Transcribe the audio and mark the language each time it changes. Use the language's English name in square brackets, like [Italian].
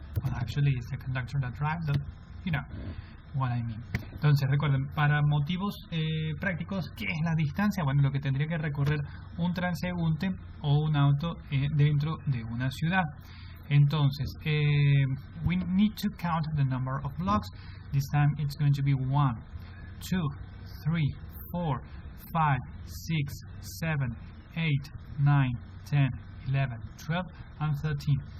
[English] Well, actually, it's the conductor that drives, but you know what I mean. [Spanish] Entonces, recuerden, para motivos prácticos, ¿qué es la distancia? Bueno, lo que tendría que recorrer un transeúnte o un auto dentro de una ciudad. Entonces, [English] we need to count the number of blocks. This time it's going to be 1, 2, 3, 4, 5, 6, 7, 8, 9, 10, 11, 12, and 13.